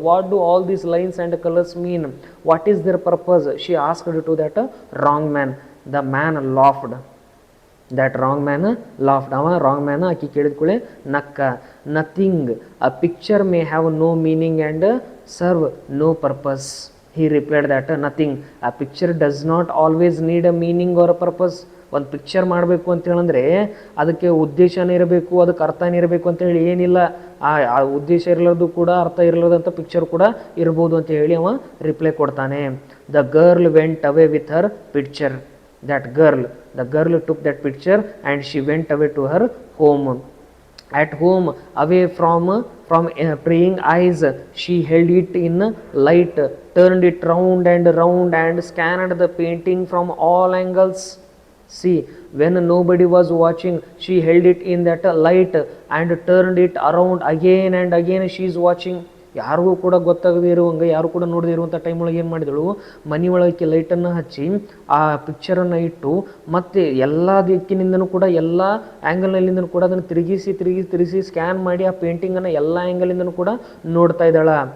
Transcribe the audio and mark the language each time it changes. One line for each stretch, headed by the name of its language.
English: What do all these lines and colours mean, what is their purpose? She asked to that wrong man. The man laughed. That wrong man laughed.
Kannada: ಅವ wrong man ಆಕಿ ಕೇಳಿದ ಕೂಡಲೇ ನಕ್ಕ.
English: Nothing, a picture may have no meaning and serve no purpose. He replied that nothing, a picture does not always need a meaning or a purpose.
Kannada: ಒಂದು picture ಮಾಡಬೇಕು ಅಂತೇಳಂದರೆ ಅದಕ್ಕೆ ಉದ್ದೇಶನೇ ಇರಬೇಕು, ಅದಕ್ಕೆ ಅರ್ಥನೇ ಇರಬೇಕು ಅಂತೇಳಿ ಏನಿಲ್ಲ. ಆ ಉದ್ದೇಶ ಇರಲಾರ್ದು ಕೂಡ ಅರ್ಥ ಇರಲಾರ್ದಂಥ ಪಿಕ್ಚರ್ ಕೂಡ ಇರ್ಬೋದು ಅಂತ ಹೇಳಿ ಅವ ರಿಪ್ಲೈ ಕೊಡ್ತಾನೆ.
English: The girl went away with her picture. The girl took that picture and she went away to her home. At home, away from praying eyes, she held it in light, turned it round and scanned the painting from all angles. See, when nobody was watching, she held it in that light and turned it around again and again. She is watching.
Kannada: ಯಾರಿಗೂ ಕೂಡ ಗೊತ್ತಾಗದೇ ಇರುವಂಗೆ, ಯಾರು ಕೂಡ ನೋಡದೇ ಇರುವಂಥ time ಒಳಗೆ ಏನು ಮಾಡಿದಳು, ಮನೆಯೊಳಗೆ ಲೈಟನ್ನು ಹಚ್ಚಿ ಆ ಪಿಕ್ಚರನ್ನು ಇಟ್ಟು ಮತ್ತೆ ಎಲ್ಲ ದಿಕ್ಕಿನಿಂದನೂ ಕೂಡ ಎಲ್ಲ ಆ್ಯಂಗಲ್ನಲ್ಲಿಂದನೂ ಕೂಡ ಅದನ್ನು ತಿರುಗಿಸಿ ಸ್ಕ್ಯಾನ್ ಮಾಡಿ ಆ ಪೇಂಟಿಂಗನ್ನು ಎಲ್ಲ ಆ್ಯಂಗಲಿಂದನೂ ಕೂಡ ನೋಡ್ತಾ ಇದ್ದಾಳ.